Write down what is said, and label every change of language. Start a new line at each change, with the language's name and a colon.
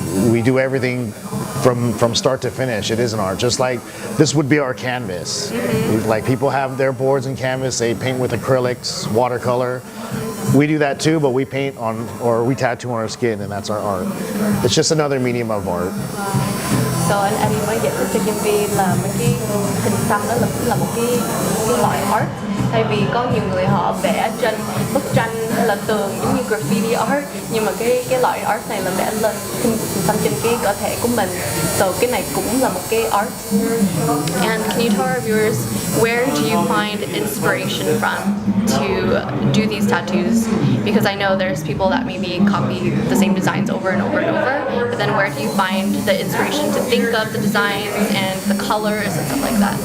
English: We do everything from start to finish. It is an art. Just like this would be our canvas. Like people have their boards and canvas. They paint with acrylics, watercolor. We do that too, but we paint or we tattoo on our skin, and that's our art. It's just another medium of art.
Vietnamese: So anh Eddie mới giải thích cho Kim Vi là mấy cái hình xăm đó là một cái loại art. Thay vì có nhiều người họ vẽ trên bức tranh hay là tường giống như graffiti art, nhưng mà cái loại art này là vẽ lên hình xăm trên cái cơ thể của mình. So cái này cũng là một cái art.
English: And can you tell our viewers where do you find inspiration from to do these tattoos? Because I know there's people that maybe copy the same designs over and over and over, but then where do you find the inspiration to think of the designs and the colors and stuff like that?